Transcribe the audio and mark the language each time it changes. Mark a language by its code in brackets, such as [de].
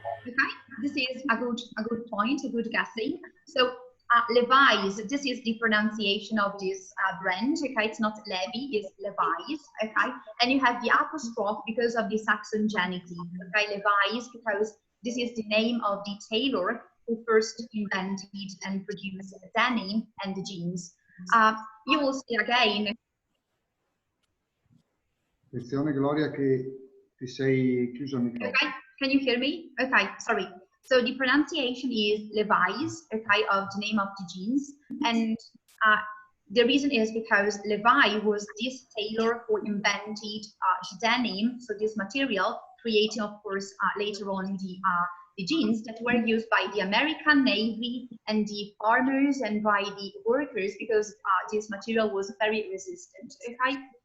[en] Okay, this is a good point, a good guessing. So Levi's, this is the pronunciation of this brand, okay, it's not Levi, it's Levi's, okay, and you have the apostrophe because of the Saxon genitive, okay, Levi's, because this is the name of the tailor who first invented and produced denim and the jeans. You will see again. [it] Attenzione Gloria che ti sei chiuso il microfono. [en] Okay, can you hear me? Okay, sorry. So the pronunciation is Levi's, okay, of the name of the jeans. And the reason is because Levi was this tailor who invented denim, so this material, creating, of course, later on the jeans that were used by the American Navy and the farmers and by the workers because this material was very resistant, okay?